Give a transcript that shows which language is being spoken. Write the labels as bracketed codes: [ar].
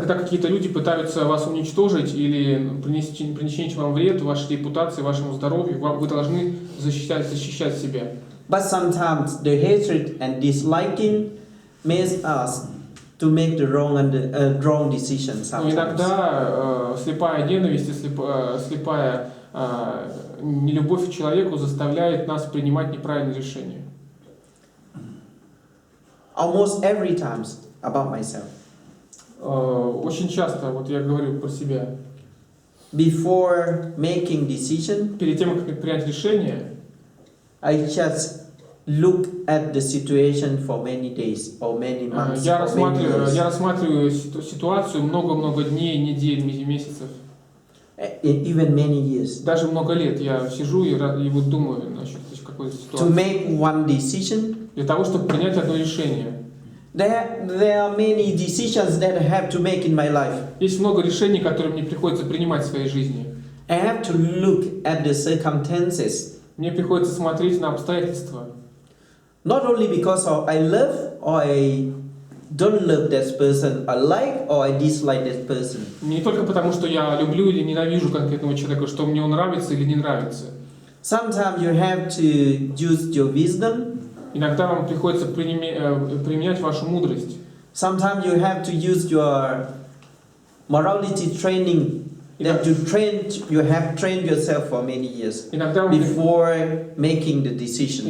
[ru] Когда какие-то люди пытаются вас уничтожить или принести вам вред вашей репутации, вашему здоровью, вы должны защищать себя. [en] But sometimes the hatred and disliking makes us to make the wrong decisions. [ru] Но иногда слепая ненависть и слепая нелюбовь к человеку заставляет нас принимать неправильные решения. [en] Almost every time about myself. [ru] Очень часто, вот я говорю про себя. [en] Before making decision, [ru] перед тем, как принять решение, [en] I just look at the situation for many days or many months. [ru] Я рассматриваю ситуацию много дней, недель, месяцев. [en] Even many years. [ru] Даже много лет я сижу и вот думаю насчет какой-то ситуации. [en] To make one decision. [ru] Для того, чтобы принять одно решение. [en] There are many decisions that I have to make in my life. [ru] Есть много решений, которые мне приходится принимать в своей жизни. [en] I have to look at the circumstances. [ru] Мне приходится смотреть на обстоятельства. [en] Not only because I love or I don't love that person, I like or I dislike that person. [ru] Не только потому, что я люблю или ненавижу конкретного человека, что мне он нравится или не нравится. [en] Sometimes you have to use your wisdom. [ru] Иногда вам приходится применять вашу мудрость. [en] Sometimes you have to use your morality training that you have trained yourself for many years before making the decisions.